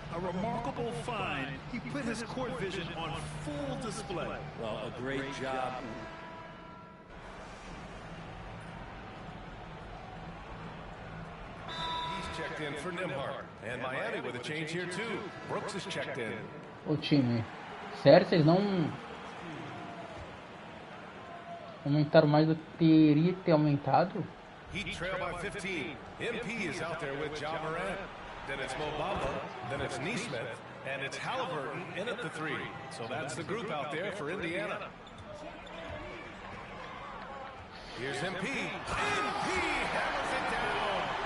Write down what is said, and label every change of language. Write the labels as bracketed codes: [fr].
[en] A remarkable find. He put his court vision on full display. Well, a great job. He's checked in for Nembhard. And Miami with a change here, too. Brooks is checked in. [pt] O time. Sério, vocês não aumentaram mais do que teria que ter aumentado? [en] Heat trail by 15. MP is out there with Ja Morant. Then it's Mo Bamba. Then it's Neesmith. And it's Halliburton in at the three. So that's the group out there for Indiana. Here's MP. MP hammers it down.